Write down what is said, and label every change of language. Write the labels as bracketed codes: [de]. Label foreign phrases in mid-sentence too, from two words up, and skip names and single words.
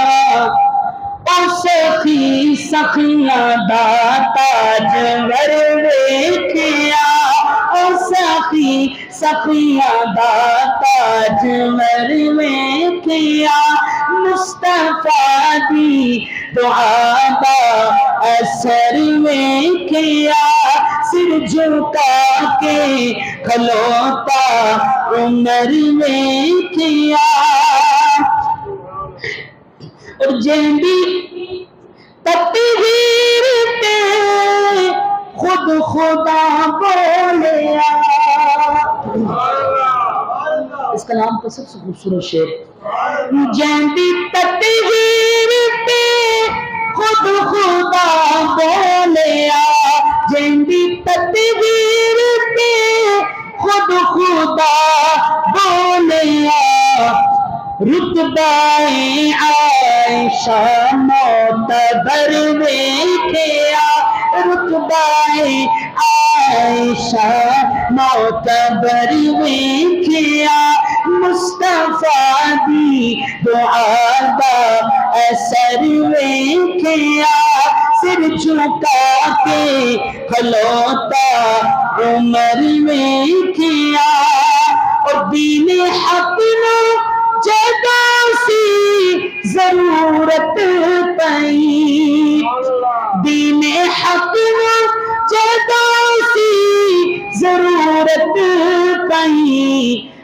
[pa] سخی سخیاں دا تاج ور ویکھیا سخی سخیاں دا تاج ور ویکھیا مصطفیٰ دی دعا دا اثر ویکھیا سر جھکا کے کھلوتا عمر ویکھیا اور جیندی تطہیر تے خود خدا بولیا اس [ur] کا نام کا سب سے خوبصورت شعر [pa] جیندی تطہیر تے خود خدا بولیا جیندی تطہیر تے خود خدا بولیا رتبہ عائشہ معتبر ویکھیا رتبہ عائشہ معتبر ویکھیا مصطفیٰ دی دعا دا اثر ویکھیا سر جھکا کے کھلوتا عمر ویکھیا اور دین حق نو جدا سی ضرورت پئی دین حق نو جدا سی ضرورت پئی